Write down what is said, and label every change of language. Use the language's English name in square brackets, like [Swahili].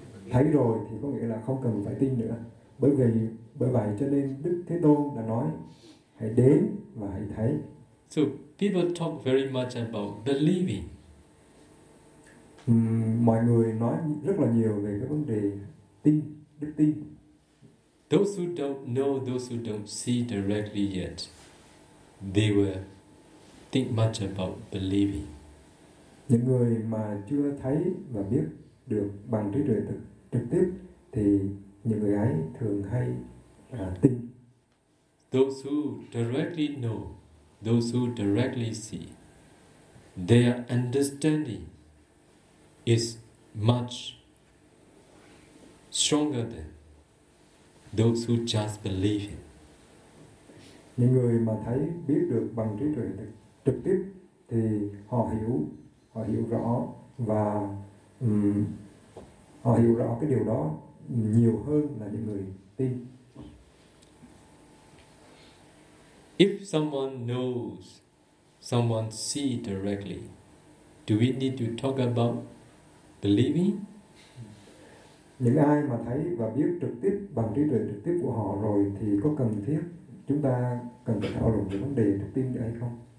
[Vietnamese] Thấy rồi thì có nghĩa là không cần phải tin nữa. Bởi vậy cho nên Đức Thế Tôn đã nói hãy đến và hãy thấy. [English] So people talk very much about believing. [Vietnamese] Mọi người nói rất là nhiều về cái vấn đề tin, đức tin. [English] Those who don't know, those who don't see directly yet, they will think much about believing. [Vietnamese] Những người mà chưa thấy và biết được bằng trí tuệ thực trực tiếp thì những người ấy thường hay tin. [English] Those who directly know, those who directly see, their understanding is much stronger than those who just believe in. [Vietnamese] Những người mà thấy biết được bằng trí tuệ trực tiếp thì họ hiểu rõ và họ hiểu rõ cái điều đó nhiều hơn là những người tin. [English] If someone knows, someone see directly, do we need to talk about believing? [Vietnamese] Những ai mà thấy và biết trực tiếp bằng trí tuệ trực tiếp của họ rồi thì có cần thiết chúng ta cần phải thảo luận về vấn đề đức tin hay không?